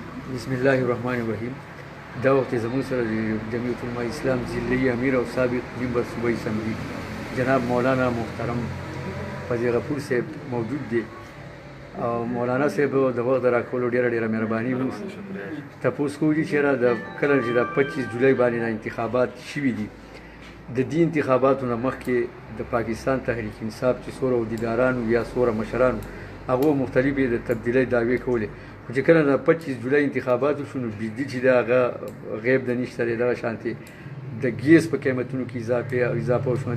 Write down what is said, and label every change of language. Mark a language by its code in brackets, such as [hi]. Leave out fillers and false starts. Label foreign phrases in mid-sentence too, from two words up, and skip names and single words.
[ps] بسم الله الرحمن الرحیم. دا وخت زموږ سره د جمعیت علماء اسلام ضلعي امیر او سابق [ur] ممبر صوبائی اسمبلی [ps] جناب مولانا محترم فضیل غفور صاحب موجود دی او مولانا صاحب د وخت راکولو ډیره مهرباني وکړه. تاسو کوی چې را د کله چې د 25 جولای باندې انتخابات شوي دي، د دې انتخاباتو نه مخکې د پاکستان تحریک انصاف چې څوره عہدیدارانو یا څوره مشرانو هغه مختلفې د تبدیلۍ دعوې کولې، چې کله د 25 جولای انتخاباتو شو نو بجلی چې د هغه غیب د نشته دی دغه شانتې د ګیس په قیمتونو کې اضافه وشوه.